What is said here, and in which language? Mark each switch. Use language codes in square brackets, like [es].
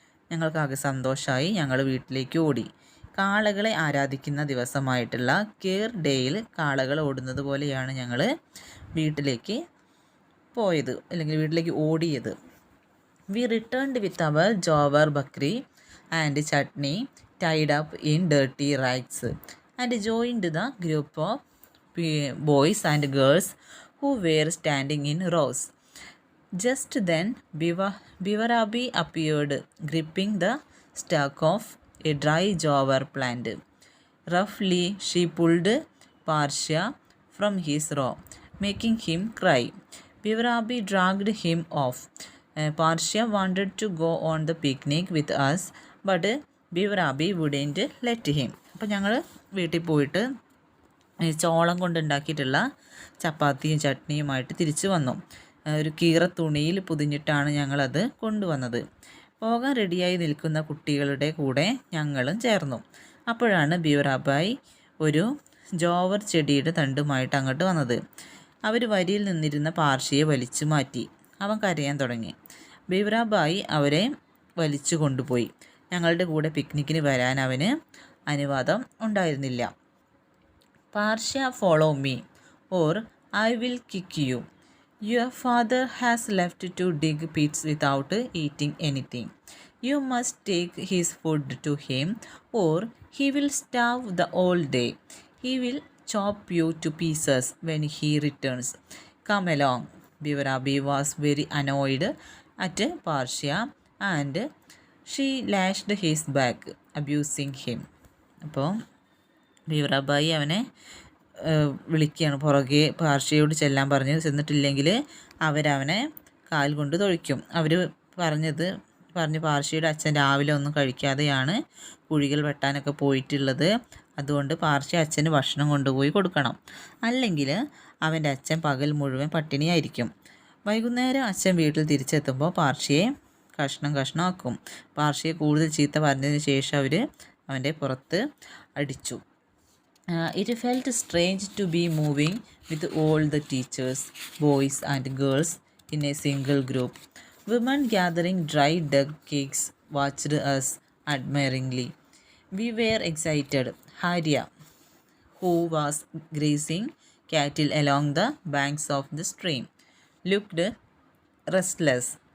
[ml] ഞങ്ങൾക്കാകെ സന്തോഷമായി. ഞങ്ങൾ വീട്ടിലേക്ക് ഓടി. കാളകളെ ആരാധിക്കുന്ന ദിവസമായിട്ടുള്ള കെയർ ഡേയിൽ കാളകൾ ഓടുന്നത് പോലെയാണ് ഞങ്ങൾ വീട്ടിലേക്ക് പോയത്, അല്ലെങ്കിൽ വീട്ടിലേക്ക് ഓടിയത്. [en] We returned with our jowar bhakri and chutney tied up in dirty rags and joined the group of boys and girls who were standing in rows. Just then, Bivarabi appeared, gripping the stalk of a dry jowar plant. Roughly, she pulled Parsha from his row, making him cry. Bivarabi dragged him off. Parsha wanted to go on the picnic with us, but Bivarabi wouldn't let him. [ml] അപ്പോൾ ഞങ്ങൾ വീട്ടിൽ പോയിട്ട് ചോളം കൊണ്ടുണ്ടാക്കിയിട്ടുള്ള ചപ്പാത്തിയും ചട്നിയുമായിട്ട് തിരിച്ചു വന്നു. ഒരു കീറ തുണിയിൽ പൊതിഞ്ഞിട്ടാണ് ഞങ്ങളത് കൊണ്ടുവന്നത്. പോകാൻ റെഡിയായി നിൽക്കുന്ന കുട്ടികളുടെ കൂടെ ഞങ്ങളും ചേർന്നു. അപ്പോഴാണ് ബീവറാബായി ഒരു ജോവർ ചെടിയുടെ തണ്ടുമായിട്ട് അങ്ങോട്ട് വന്നത്. അവർ വരിയിൽ നിന്നിരുന്ന പാർഷിയെ വലിച്ചു മാറ്റി. അവൻ കരയാൻ തുടങ്ങി. ബീവറാബായി അവരെ വലിച്ചു കൊണ്ടുപോയി. ഞങ്ങളുടെ കൂടെ പിക്നിക്കിന് വരാൻ അവന് അനുവാദം ഉണ്ടായിരുന്നില്ല. [en] Parshya follow me or I will kick you. Your father has left to dig pits without eating anything. You must take his food to him or he will starve the whole day. He will chop you to pieces when he returns. Come along. Bivarabi was very annoyed at Parsha and she lashed his back, abusing him. [ml] അപ്പോൾ ബീവറാബായി അവനെ വിളിക്കുകയാണ്. പുറകെ പാർഷ്യയോട് ചെല്ലാൻ ചെന്നിട്ടില്ലെങ്കിൽ അവരവനെ കാൽ കൊണ്ട് തൊഴിക്കും. അവർ പറഞ്ഞ് പാർഷ്യയുടെ അച്ഛൻ രാവിലെ ഒന്നും കഴിക്കാതെയാണ് കുഴികൾ വെട്ടാനൊക്കെ പോയിട്ടുള്ളത്. അതുകൊണ്ട് പാർഷ്യ അച്ഛന് ഭക്ഷണം കൊണ്ടുപോയി കൊടുക്കണം, അല്ലെങ്കിൽ അവൻ്റെ അച്ഛൻ പകൽ മുഴുവൻ പട്ടിണിയായിരിക്കും. വൈകുന്നേരം അച്ഛൻ വീട്ടിൽ തിരിച്ചെത്തുമ്പോൾ പാർഷ്യയെ കഷ്ണമാക്കും. പാർഷ്യയെ കൂടുതൽ ചീത്ത പറഞ്ഞതിന് ശേഷം അവർ അവൻ്റെ പുറത്ത് അടിച്ചു. [en] It felt strange to be moving with all the teachers, boys and girls in a single group. Women gathering dry dug cakes watched us admiringly. We were excited. Harya, who was grazing cattle along the banks of the stream, looked restless.